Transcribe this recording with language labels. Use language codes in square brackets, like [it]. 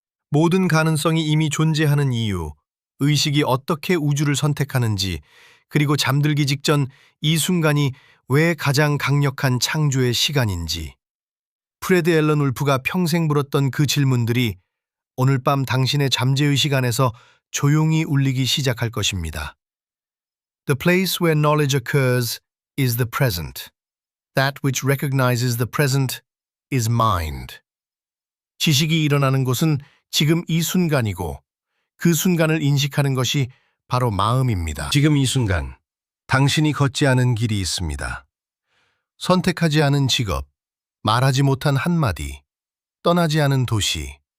[ko] 모든 가능성이 이미 존재하는 이유, 의식이 어떻게 우주를 선택하는지, 그리고 잠들기 직전 이 순간이 왜 가장 강력한 창조의 시간인지. 프레드 앨런 울프가 평생 물었던 그 질문들이 오늘 밤 당신의 잠재의식 안에서 조용히 울리기 시작할 것입니다. [en] The place where knowledge occurs is the present. That which recognizes the present is mind. [ko] 지식이 일어나는 곳은 지금 이 순간이고 그 순간을 인식하는 것이 바로 마음입니다. 지금 이 순간, 당신이 걷지 않은 길이 있습니다. 선택하지 않은 직업, 말하지 못한 한마디, 떠나지 않은 도시.